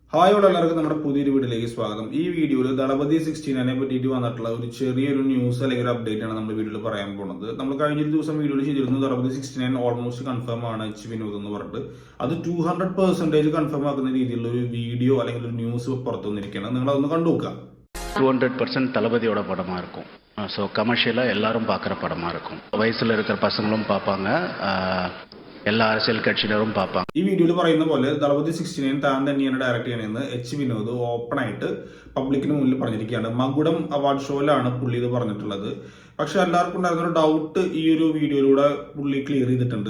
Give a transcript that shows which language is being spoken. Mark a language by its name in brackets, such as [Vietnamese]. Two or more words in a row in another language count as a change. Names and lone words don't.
[Malayalam] ഹായ് എല്ലാവർക്കും നമ്മുടെ പുതിയൊരു വീഡിയോയിലേക്ക് സ്വാഗതം. ഈ വീഡിയോയിൽ ദളപതി 69 പറ്റിയിട്ട് വന്നിട്ടുള്ള ഒരു ചെറിയൊരു ന്യൂസ് അല്ലെങ്കിൽ ഒരു അപ്ഡേറ്റ് ആണ് നമ്മൾ വീഡിയോയിൽ പറയാൻ പോകുന്നത്. നമ്മൾ കഴിഞ്ഞ ദിവസം വീഡിയോയിൽ ചെയ്തിരുന്നു ദളപതി 69 ഓൾമോസ്റ്റ് കൺഫേം ആണ് എച്ച് വിനോദ് എന്ന് പറഞ്ഞിട്ട്. അത് 200% കൺഫേം ആക്കുന്ന രീതിയിലുള്ള ഒരു വീഡിയോ അല്ലെങ്കിൽ ഒരു ന്യൂസ് പുറത്തു വന്നിരിക്കുകയാണ്. നിങ്ങൾ അതൊന്ന് കണ്ടു നോക്കുക. [Tamil] 200% தளபதியோட படமாக இருக்கும். ஸோ கமர்ஷியலாக எல்லாரும் பார்க்குற படமாக இருக்கும். வயசில் இருக்கிற பசங்களும் பார்ப்பாங்க, എല്ലാ அரசியல் കക്ഷികളും பார்ப்பாங்க. [Malayalam] ഈ വീഡിയോയിൽ പറയുന്ന പോലെ ദളപതി 69 താൻ തന്നെയാണ് ഡയറക്ട് ചെയ്യണമെന്ന് എച്ച് വിനോദ് ഓപ്പൺ ആയിട്ട് പബ്ലിക്കിന് മുന്നിൽ പറഞ്ഞിരിക്കുകയാണ്. മകുടം അവാർഡ് ഷോയിലാണ് പുള്ളി ഇത് പറഞ്ഞിട്ടുള്ളത്. പക്ഷെ എല്ലാവർക്കും ഉണ്ടായിരുന്ന ഒരു ഡൗട്ട് ഈ ഒരു വീഡിയോയിലൂടെ പുള്ളി ക്ലിയർ ചെയ്തിട്ടുണ്ട്.